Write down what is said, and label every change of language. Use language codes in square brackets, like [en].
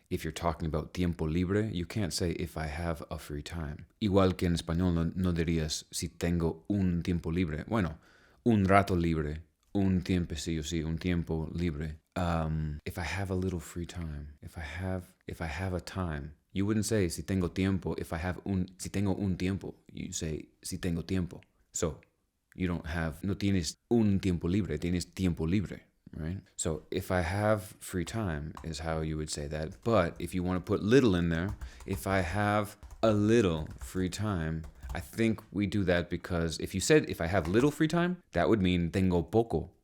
[en] If you're talking about [es] tiempo libre, [en] you can't say if I have a free time. [es] Igual que en español no dirías si tengo un tiempo libre. Bueno, un rato libre, un tiempecillo, sí, un tiempo libre. [en] If I have a little free time, if I have a time, you wouldn't say [es] si tengo tiempo. Si tengo un tiempo, [en] you say [es] si tengo tiempo. [en] So [es] no tienes un tiempo libre, tienes tiempo libre, [en] right? So if I have free time is how you would say that. But if you want to put little in there, if I have a little free time, I think we do that because if you said if I have little free time, that would mean [es] tengo poco